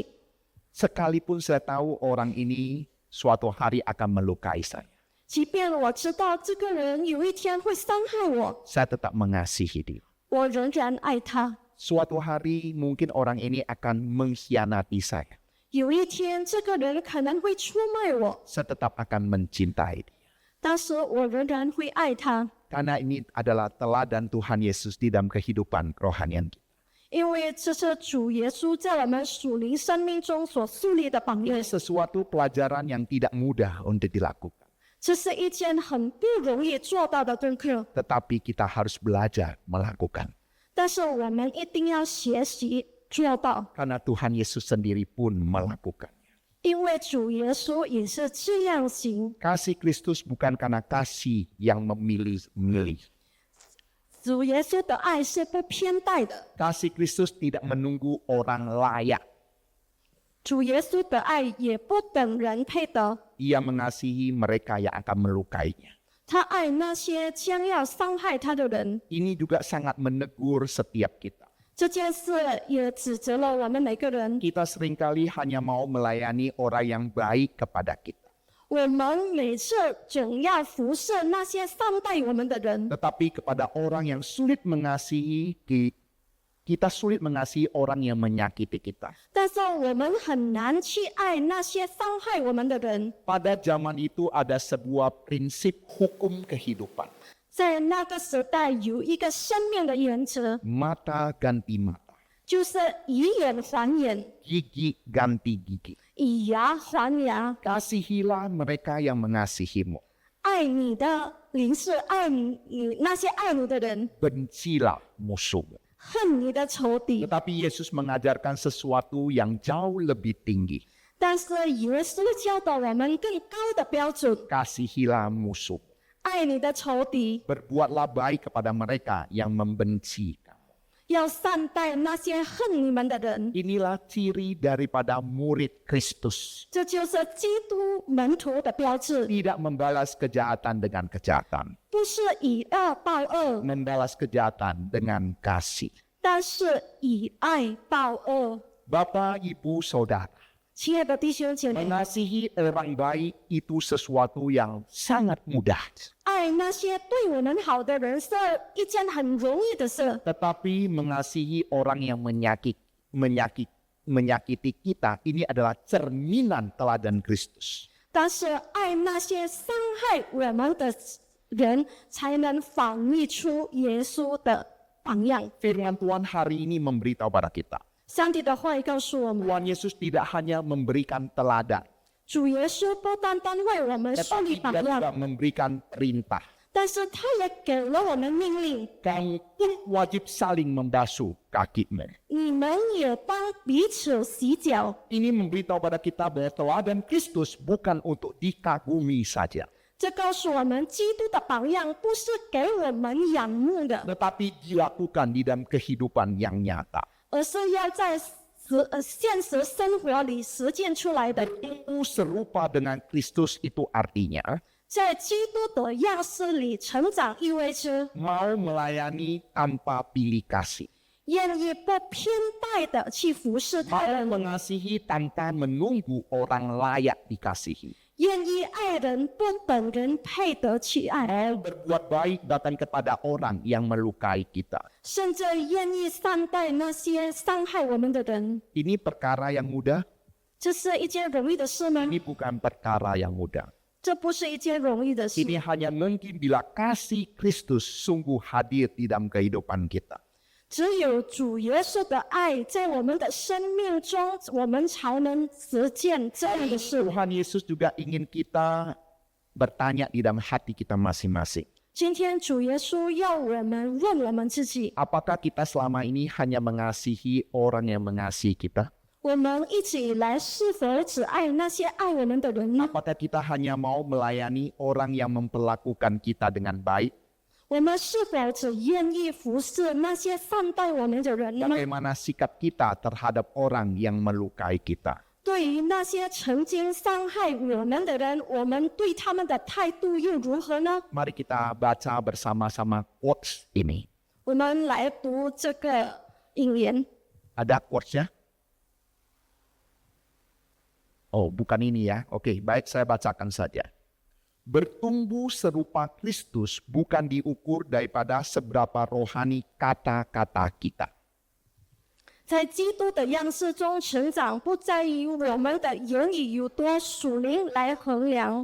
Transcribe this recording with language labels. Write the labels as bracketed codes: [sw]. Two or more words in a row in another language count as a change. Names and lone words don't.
[id] Sekalipun saya tahu orang ini suatu hari akan melukai saya, [zh] 即便我知道这个人有一天会伤害我， [id] saya tetap mengasihi dia. [zh] 我仍然爱他。 [id] Suatu hari mungkin orang ini akan mengkhianati saya. [zh] 有一天，这个人可能会出卖我， [id] Saya tetap akan mencintai dia. [zh] 但是我仍然会爱他， [id] Karena ini adalah teladan Tuhan Yesus di dalam kehidupan kerohanian kita. [zh] 因为这是主耶稣在我们属灵生命中所树立的榜样 [id] Ini。sesuatu pelajaran yang tidak mudah untuk dilakukan. [zh] 这是一件很不容易做到的功课， [id] Tetapi kita harus belajar melakukan. [zh] 但是我们一定要学习做到， [id] Karena Tuhan Yesus sendiri pun melakukannya. [zh] 因为主耶稣也是这样行。 [id] Kasih Kristus bukan karena kasih yang memilih-milih. [zh] 主耶稣的爱是不偏待的， [id] Kasih Kristus tidak menunggu orang layak. [zh] 主耶稣的爱也不等人配得。 [id] Ia mengasihi mereka yang akan melukainya. [zh] 他爱那些将要伤害他的人。 [id] Ini juga sangat menegur setiap kita. [zh] 这件事也指责了我们每个人。 [id] Kita seringkali hanya mau melayani orang yang baik kepada kita. [zh] 我们每次总要服侍那些善待我们的人， [id] Tetapi kepada orang yang sulit mengasihi, kita sulit mengasihi orang yang menyakiti kita. [zh] 但是我们很难去爱那些伤害我们的人。 [id] Pada zaman itu ada sebuah prinsip hukum kehidupan. [zh] 在那个时代有一个生命的原则， [id] Mata ganti mata, [zh] 就是以眼还眼， [id] gigi ganti gigi. [zh] 以牙还牙。 [id] Kasihilah mereka yang mengasihimu. [zh] 爱你的邻是爱你那些爱你的人， [id] Bencilah musuhmu. [zh] 恨你的仇敌。 [id] Tetapi Yesus mengajarkan sesuatu yang jauh lebih tinggi. [zh] 但是耶稣教导我们更高的标准， [id] Kasihilah musuh. [zh] 爱你的仇敌， [id] Berbuatlah baik kepada mereka yang membenci kamu. [zh] 要善待那些恨你们的人。 [id] Inilah ciri daripada murid Kristus. [zh] 这就是基督门徒的标志， [id] Tidak membalas kejahatan dengan kejahatan. [zh] 不是以恶报恶， [id] Membalas kejahatan dengan kasih. [zh] 但是以爱报恶。 [id] Bapak, Ibu, Saudara, [zh] 亲爱的弟兄姐妹， [id] mengasihi orang baik itu sesuatu yang sangat mudah. [zh] 爱那些对我们好的人是一件很容易的事， [id] Tetapi mengasihi orang yang menyakiti kita, ini adalah cerminan teladan Kristus. [zh] 但是爱那些伤害我们的人，才能反映出耶稣的榜样。 [id] Firman Tuhan hari ini memberitahu pada kita. [zh] 上帝的话语告诉我们， [id] Tuhan Yesus tidak hanya memberikan teladan, [zh] 主耶稣不单单为我们树 [id] tetapi [zh] 立榜 [id] dia juga [zh] 样， [id] memberikan perintah. [zh] 但是他也给了我们命令， [id] Kamu pun wajib saling membasuh kakimu. [zh] 你们也当彼此洗脚。 [id] Ini memberitahu pada kita bahwa teladan Kristus bukan untuk dikagumi saja, [zh] 这告诉我们，基督的榜样不是给我们仰慕的， [id] tetapi dilakukan di dalam kehidupan yang nyata. [zh] 而是要在现实生活里实践出来的。 [id] Tumbuh serupa dengan Kristus itu artinya [zh] 在基督的样式里成长，意味着 [id] mau melayani tanpa pilih kasih, [zh] 愿意不偏待的去服侍他 [id] mau [zh] 人， [id] mengasihi tanpa menunggu orang layak dikasihi, [zh] 愿意爱人不等人配得去爱， [id] mau berbuat baik bahkan kepada orang yang melukai kita. [zh] 甚至愿意善待那些伤害我们的人。 [id] Ini perkara yang mudah? [zh] 这是一件容易的事吗？ [id] Ini bukan perkara yang mudah. [zh] 这不是一件容易的事。 [id] Ini hanya mungkin bila kasih Kristus sungguh hadir di dalam kehidupan kita. [zh] 只有主耶稣的爱在我们的生命中，我们才能实践这样的事。 [id] Tuhan Yesus juga ingin kita bertanya di dalam hati kita masing-masing. [zh] 今天主耶稣要我们问我们自己， [id] Apakah kita selama ini hanya mengasihi orang yang mengasihi kita? [zh] 我们一直以来是否只爱那些爱我们的人呢？ [id] Apakah kita hanya mau melayani orang yang memperlakukan kita dengan baik? [zh] 我们是否只愿意服侍那些善待我们的人呢？ [id] Bagaimana sikap kita terhadap orang yang melukai kita? [zh] 对于那些曾经伤害我们的人，我们对他们的态度又如何呢？ [id] Mari kita baca bersama-sama quotes ini. [zh] 我们来读这个引言。 [id] Ada quotesnya? Oh, bukan ini ya. Oke, baik, saya bacakan saja. Bertumbuh serupa Kristus bukan diukur daripada seberapa rohani kata-kata kita. [zh] 在基督的样式中成长，不在于我们的言语有多属灵来衡量，